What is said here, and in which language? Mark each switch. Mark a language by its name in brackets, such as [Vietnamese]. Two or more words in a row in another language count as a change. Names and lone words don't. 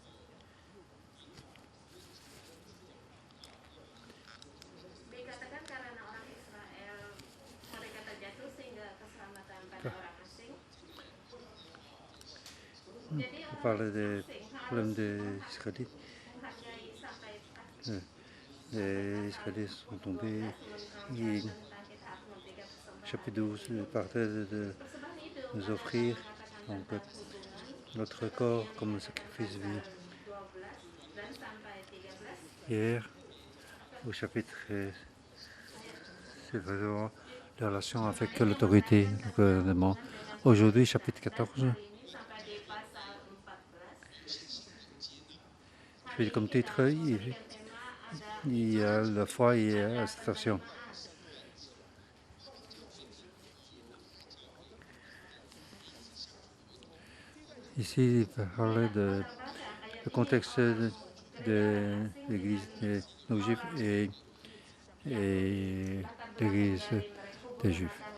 [Indonesian] Dikatakan karena orang Israel mereka terjatuh sehingga keselamatan pada orang asing. Jadi [French] On [Indonesian] orang [French] parlait des [Indonesian] asing [French] problèmes [Indonesian] harus [French] des Israélites. [Indonesian] menghargai sampai [French] Les Israélites sont tombés. Et [Indonesian] tentang kita harus memberikan persembahan. [French] chapitre 12 partait de [Indonesian] Persembahan hidup [French] nous [Indonesian] adalah [French] offrir [Indonesian] mengatakan [French] donc, [Indonesian] tentang hubungan. [French] notre corps comme sacrifice vivant. [Indonesian] 12 dan sampai 13. [French] Hier, au chapitre 13, c'est vraiment la relation avec l'autorité, le gouvernement. Aujourd'hui, chapitre 14, [Indonesian] Sampai di pasal 14. [French] puis comme titre, il y a la foi et la station. Ici, il parlait du contexte de l'église des non-juifs et l'église des juifs.